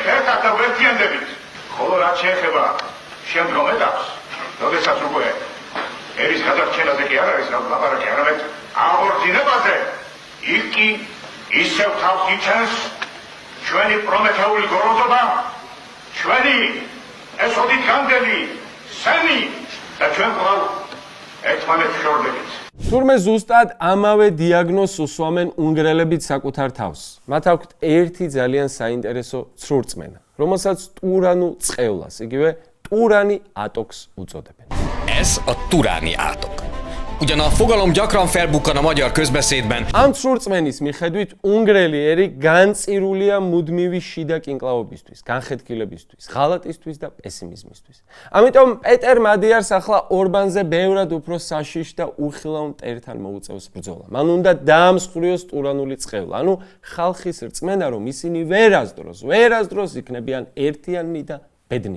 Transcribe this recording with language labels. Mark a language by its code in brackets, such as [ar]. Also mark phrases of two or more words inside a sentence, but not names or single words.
[ka] ერთად და ვერთიანდებით, ხოლო რაც შეეხება შემდგომ ეტაპს, როდესაც უკვე ერის გადარჩენაზე კი არ არის ლაპარაკი, არამედ აღორძინებაზე, იქ კი ისევ თავს იჩენს ჩვენი პრომეთეული გორონტობა, ჩვენი ეს ოდით განდელი სენი და ჩვენ ყავ ერთმანეთს შორდებით. თურმე ზუსტად ამავე დიაგნოზს უსვამენ უნგრელებიც საკუთარ თავს. მათ აქვთ ერთი ძალიან საინტერესო ცრურწმენა, რომელსაც ტურანულ წყევლას, იგივე ტურანი ატოქს უწოდებენ. [hu] Ez a turáni átok. Ugyan a fogalom gyakran felbukkan a magyar közbeszédben. [ka] Am ცრურწმენის მიხედვით უნგრელი ერი განწირულია მუდმივი შიდა კინკლაობისთვის, განხეთქილებისთვის, ღალატისთვის და პესიმიზმისთვის. ამიტომ პეტერ მადიარს ახლა ორბანზე ბევრად უფრო საშიშ და უხილავ მტერთან მოუწევს ბრძოლა. მან უნდა დაამსხვრიოს ტურანული წყევლა, ანუ ხალხის რწმენა, რომ ისინი ვერასდროს იქნებიან ერთიანი და ბედნიერი.